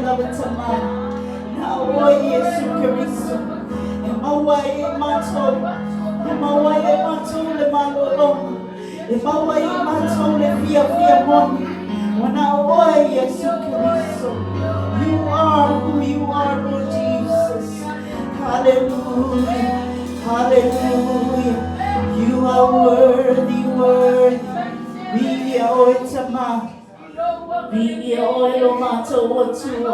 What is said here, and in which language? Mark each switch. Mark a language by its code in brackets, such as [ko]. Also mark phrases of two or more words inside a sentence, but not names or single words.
[sm] Tamā. Na oi Yesu Keriso. E maua e matou. E maua e matou le malolonga. E maua e matou le fia moni. Wana oi Yesu Keriso. [en] You are who you are, Lord Jesus. Hallelujah. Hallelujah. You are worthy, worthy. We are Tamā. We are Faatuina.